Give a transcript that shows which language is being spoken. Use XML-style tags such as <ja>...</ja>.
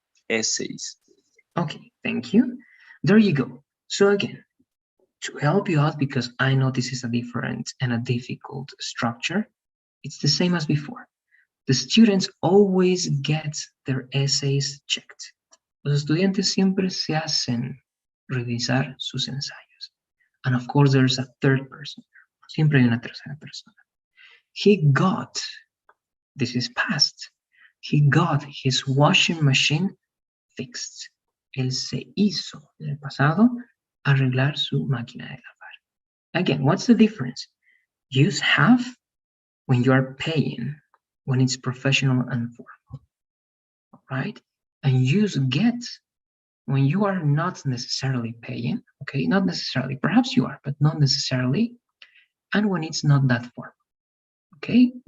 <en>Essays. Okay, thank you. There you go. So again, to help you out, because I know this is a different and a difficult structure, it's the same as before. The students always get their essays checked.</en> <es>Los estudiantes siempre se hacen revisar sus ensayos.</es> <en>And of course, there's a third person.</en> <es>Siempre hay una tercera persona.</es> <en>He got, this is past, he got his washing machine fixed.</en> <es>Él se hizo, en el pasado, arreglar su máquina de lavar.</es> <en>Again, what's the difference? Use have when you are paying, when it's professional and formal, right? And use get when you are not necessarily paying, okay? Not necessarily, perhaps you are, but not necessarily, and when it's not that formal, okay?</en>